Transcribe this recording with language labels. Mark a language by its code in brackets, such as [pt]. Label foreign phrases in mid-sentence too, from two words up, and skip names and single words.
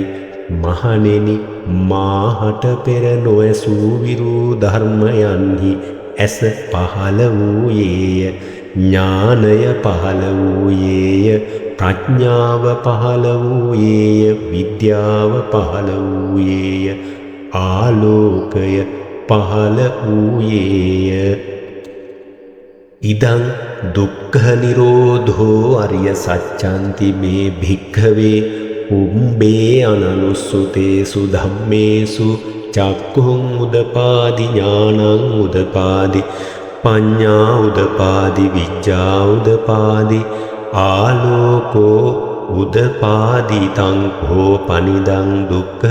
[si] මහණෙනි, මාහට පෙර නොඇසූ විරූ ධර්මයන්හි ඇස පහළ වූයේය. ඥානය පහළ වූයේය. ප්‍රඥාව පහළ වූයේය. විද්‍යාව පහළ වූයේය. ආලෝකය පහළ වූයේය. [pi] ඉදං දුක්ඛ නිරෝධෝ අරිය සච්ඡන්ති මේ භික්ඛවේ පුබ්බේ අනනුස්සුතේසු ධම්මේසු චක්ඛුං උදපාදි ඥානං උදපාදි පඤ්ඤා උදපාදි විඤ්ඤා උදපාදි ආලෝකෝ උදපාදි තංඛෝ පනිදං දුක්ඛ